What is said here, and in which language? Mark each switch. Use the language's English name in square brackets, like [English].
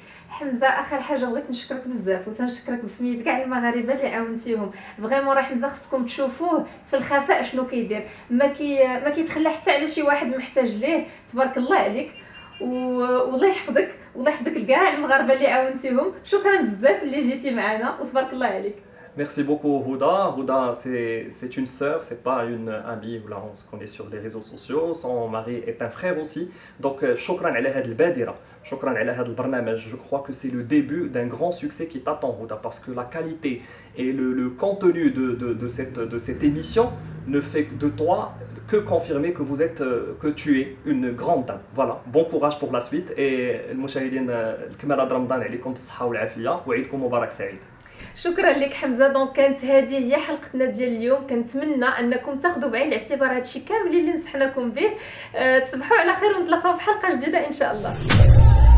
[Arabic] حمزه اخر حاجه بغيت نشكرك بزاف وتنشكرك بسميت كاع المغاربه اللي عاونتيهم. فريمون راه حمزه خصكم تشوفوه في الخفاء شنو كيدير، ما كيتخلى حتى على شي واحد محتاج ليه. تبارك الله عليك والله يحفظك، والله يحفظك لكاع المغاربه اللي عاونتيهم. شكرا بزاف اللي جيتي معنا وتبارك الله عليك. [French] Merci beaucoup Huda. Huda c'est une sœur, c'est pas une amie. Là on se connaît sur les réseaux sociaux. Son mari est un frère aussi. [Arabic] Donc شكرا على هذه البادرة، شكرا على هذا البرنامج. [French] Je crois que c'est le début d'un grand succès qui t'attend Huda, parce que la qualité et le contenu de cette émission ne fait de toi que confirmer que vous êtes que tu es une grande dame. Voilà, bon courage pour la suite. [Arabic] et المشاهدين الكمال هذا رمضان عليكم بالصحة والعافية وعيدكم مبارك سعيد. شكرا لك حمزه. دونك كانت هذه هي حلقتنا ديال اليوم. كنتمنى انكم تاخذوا بعين الاعتبار هادشي كامل اللي نصحناكم به. تصبحوا على خير ونتلاقاو في حلقه جديده ان شاء الله.